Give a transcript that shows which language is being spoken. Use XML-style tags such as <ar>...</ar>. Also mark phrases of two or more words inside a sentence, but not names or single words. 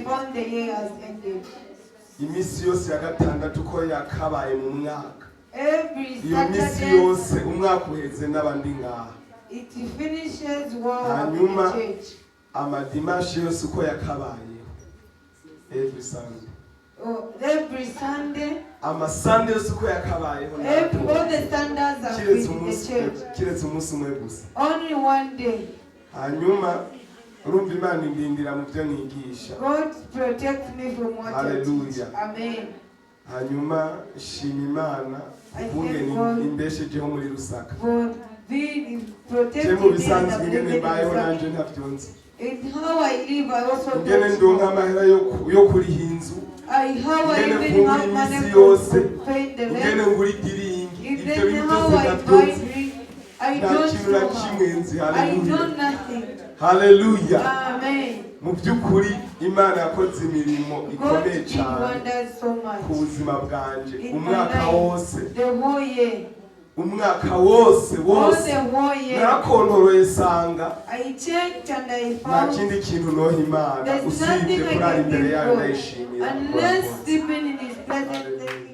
<rn>imisi yose ya gatandatu ko yakabaye mu mwaka iyo misi yose umwaka uheze n'abandi ngaha hanyuma amadimashi yose uko yakabaye</rn> <en>every Sunday. Every Sunday.</en> <rn>Ama Sunday uko yakabayeho</rn> <en>all the standards are in the church.</en> <rn>Kiretse umunsi umwe gusa.</rn> <en>Only one day.</en> <rn>Hanyuma urumva Imana indindira mu byo nigisha.</rn> <en>God protect me from what. Hallelujah. Amen.</en> <rn>Hanyuma shima Imana ubungeni imbeshejeho muri Rusaka.</rn> <en>God being protected.</en> <rn>Cyemo bisanzwe ngene bayeho nanje ntabyonze.</rn> <en>In how I live I also don't.</en> <rn>Ngene ndonka amahera yo kuri hinzu.</rn> <en>How I even have money to pay the rent. Even how I buy drink, I don't know. I know nothing. Hallelujah. Amen.</en> <rn>Mu byukuri Imana yakoze imirimo ikomeye cyane ku buzima bwanje umwaka wose.</rn> <en>The whole year.</en> <rn>Umwaka wose narakontoroye sanga</rn> <en>I checked and I found</en> <rn>nta kindi kintu noha Imana usibye kurara imbere yayo ndayishimira</rn> <en>unless sleeping in his presence.</en>